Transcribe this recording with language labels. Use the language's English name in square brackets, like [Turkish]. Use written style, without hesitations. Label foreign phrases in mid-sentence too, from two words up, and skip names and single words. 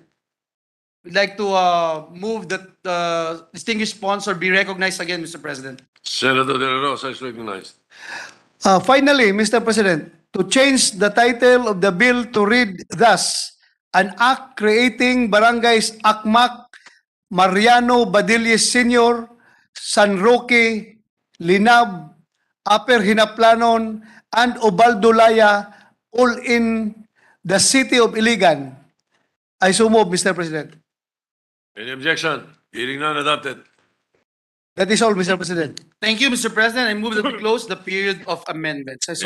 [English] We'd like to move that distinguished sponsor be recognized again, Mr. President. Senator De La Rosa is recognized. Finally, Mr. President, to change the title of the bill to read thus, an act creating barangays Akmak, Mariano Badilles Sr., San Roque, Linab, Upper Hinaplanon, and Obaldolaya, all in the city of Iligan. I so move, Mr. President. Any objection? Hearing none, adopted. That is all, Mr. President. Thank you, Mr. President. I move that we close the period of amendments. I so